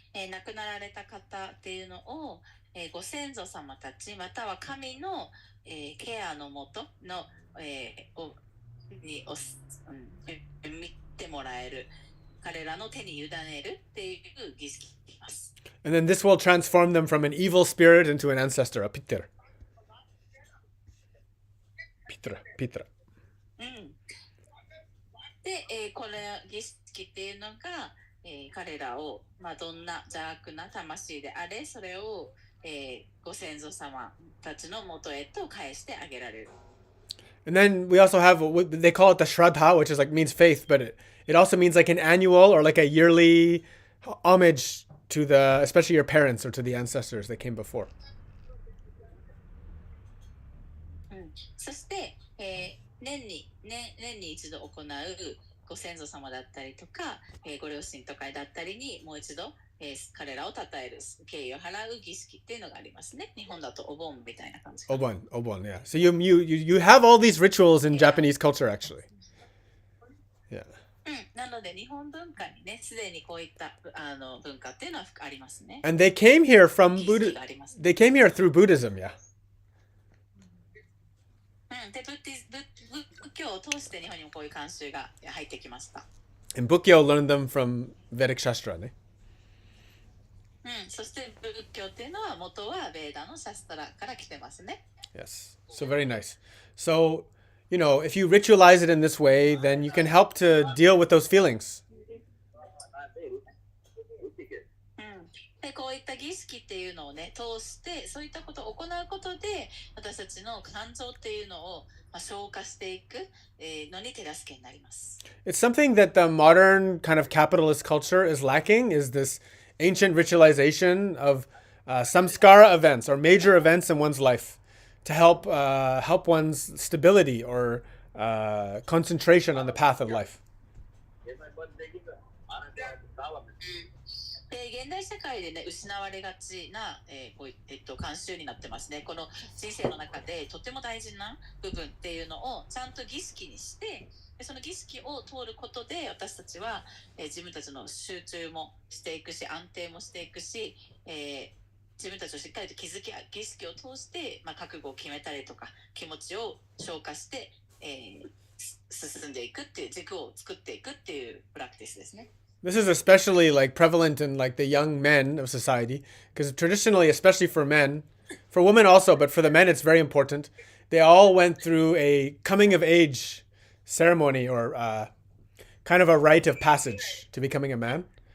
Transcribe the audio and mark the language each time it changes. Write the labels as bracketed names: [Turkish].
[Japanese] 亡くなられた方っていうのを、ご先祖様たちまたは神の、ケアのもとの、に見てもらえる彼らの手に委ねるっていう儀式があります。 [English] And then this will transform them from an evil spirit into an ancestor, a Pitra. Pitra. [Japanese] うん、で、これ儀式っていうのが、彼らを、まあ、どんな邪悪な魂であれそれを、ご先祖様たちの元へと返してあげられる。 [English] And then we also have what they call it the Shraddha, which is like means faith, but it also means like an annual or like a yearly homage to the especially your parents or to the ancestors that came before. [Japanese] そして、年に一度行うご先祖様だったりとか、ご両親とかだったりにもう一度、彼らを称える敬意を払う儀式っていうのがありますね。日本だとお盆みたいな感じ。 [English] Obon, yeah. So you have all these rituals in Japanese culture actually. Yeah. [Japanese] なので日本文化にね、すでにこういった文化っていうのはありますね。 [English] And they came here from [Japanese] 儀式 [English] Buddha. [Japanese] がありますね。 [English] They came here through Buddhism, yeah. [Japanese] で仏教を通して日本にもこういう慣習が入ってきました。 [English] And Bukkyo learned them from Vedic Shastra, ne? [Japanese] そして仏教っていうのは元はベーダのシャストラから来てますね。 [English] Yes. So very nice. So, if you ritualize it in this way, then you can help to deal with those feelings. [Japanese] でこういった儀式っていうのをね通してそういったことを行うことで私たちの感情っていうのを、消化していく、のに手助けになります。 [English] It's something that the modern kind of capitalist culture is lacking is this ancient ritualization of samskara events or major events in one's life to help one's stability or concentration on the path of life. [Japanese] 現代社会でね失われがちな、慣習になってますね。この人生の中でとても大事な部分っていうのをちゃんと儀式にしてその儀式を通ることで私たちは、自分たちの集中もしていくし安定もしていくし、自分たちをしっかりと儀式を通して、覚悟を決めたりとか気持ちを消化して、進んでいくっていう軸を作っていくっていうプラクティスですね。 [English] This is especially like prevalent in like the young men of society because traditionally, especially for men, for women also, but for the men it's very important. They all went through a coming of age ceremony or kind of a rite of passage to becoming a man.